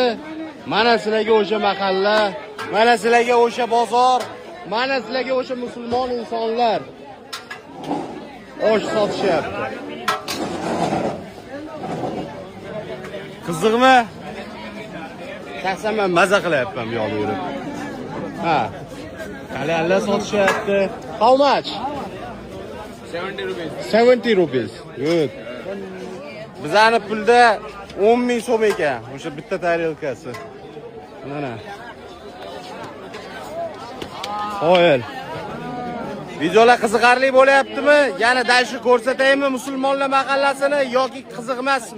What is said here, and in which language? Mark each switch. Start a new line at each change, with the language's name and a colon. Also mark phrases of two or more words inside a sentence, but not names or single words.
Uzbek: Mana sizlarga o'sha mahalla, mana sizlarga o'sha bozor, mana sizlarga o'sha musulmon insonlar. Osh sotishyapti. Qiziqmi? Shaxsan men maza qilyapman bu yoqda yurib. Ha. Kalyanlar sotishyapti.
English: How much? 70 rupees. 70 rupees. Good.
Uzbek: Bizani pulda 10 ming so'm ekan. O'sha bitta tarelkasi. Mana. Qo'yil. Videolar qiziqarli bo'lyaptimi? Yana dalshi ko'rsataymi musulmonlar mahallasini yoki qiziq emasmi?